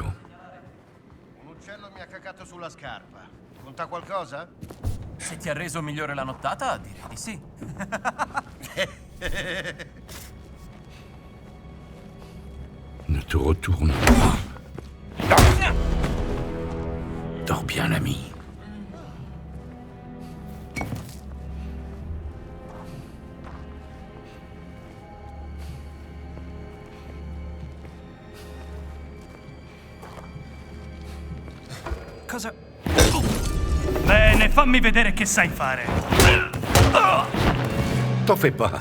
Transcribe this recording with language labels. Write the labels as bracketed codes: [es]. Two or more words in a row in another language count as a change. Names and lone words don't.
[it] Un uccello mi ha cacato sulla scarpa. Conta qualcosa? Se ti ha reso migliore la nottata, direi di sì. [fr] Ne te retourne pas. Dors bien, l'ami. [it] Cosa... Bene, fammi vedere che sai fare. [fr] T'en fais pas.